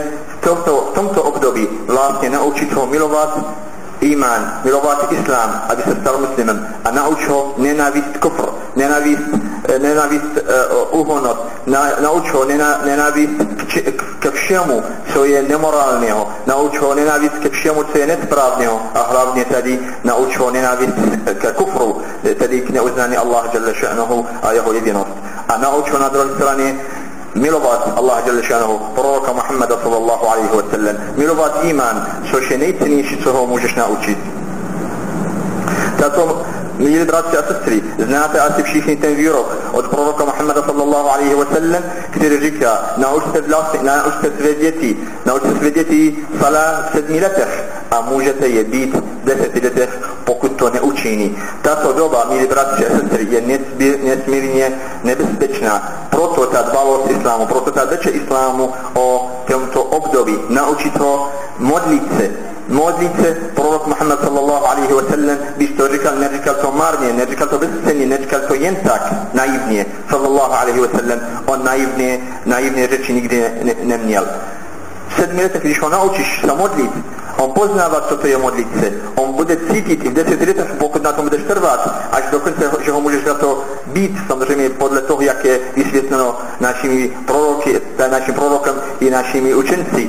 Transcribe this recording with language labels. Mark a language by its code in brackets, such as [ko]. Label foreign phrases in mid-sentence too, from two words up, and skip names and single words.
[cs] v tomto období vlastně naučit ho milovat imán, milovat islám, aby se stal muslimem a nauč ho nenávist kufr, nenávist úhonot, nauč ho nenávist ke všemu, co je nemorálného, nauč ho nenávist ke všemu, co je nesprávného a hlavně tady nauč ho nenávist ke kufru, tedy k neuznání [ar] الله جل شأنه [cs] a jeho jedinost. A nauč ho na druhé straně milovat [ar] الله جل شأنه, [cs] proroka Muhammada [ar] صلى الله عليه وسلم, [cs] milovat imán, což je nejcennější, co ho můžeš naučit. Tato, milí bratři a sestry, znáte asi všichni ten výrok od proroka Muhammada [ar] صلى الله عليه وسلم, [cs] který říká, naučte své děti salah v 7 letech a můžete je být v 10 letech, pokud to neučiní. Tato doba, milí bratři a sestry, je nesmírně nebezpečná. Proto ta dbalost islámu, proto ta řeč islámu o tomto období, naučit ho modlit se, prorok Muhammad [ar] صلى الله عليه وسلم, [cs] když to říkal, neříkal to marně, neříkal to bezcenně, neříkal to jen tak, naivně, [ar] صلى الله عليه وسلم, [cs] on naivné řeči nikdy neměl. V 7 letech, když ho naučíš se modlit, on poznává, co to je modlit se. On bude cítit i v 10 letech, pokud na tom budeš trvat, až do konce, že ho můžeš za to být, samozřejmě podle toho, jak je vysvětleno našimi prorokem i našimi učenci.